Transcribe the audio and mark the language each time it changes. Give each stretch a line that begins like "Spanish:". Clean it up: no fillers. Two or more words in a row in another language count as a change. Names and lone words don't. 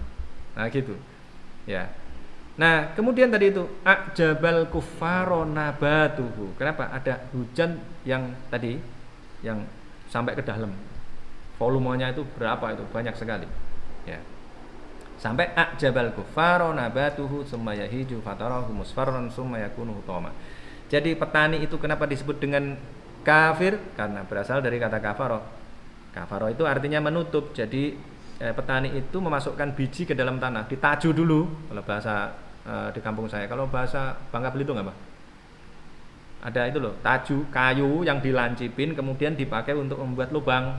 Indonesian: Nah, gitu. Ya. Nah, kemudian tadi itu
Arabic: أعجب الكفار نباته.
Indonesian: Kenapa? Ada hujan yang tadi yang sampai ke dalam. Volumenya itu berapa itu? Banyak sekali. Ya.
Arabic: Sampai أعجب الكفار نباته ثم يهيج فتراه مصفرا ثم يكون حطاما.
Indonesian: Jadi petani itu kenapa disebut dengan kafir? Karena berasal dari kata kafaro. Kafaro itu artinya menutup. Jadi petani itu memasukkan biji ke dalam tanah, ditaju dulu kalau bahasa di kampung saya. Kalau bahasa Bangka Belitung apa? Ada itu loh, taju, kayu yang dilancipin kemudian dipakai untuk membuat lubang.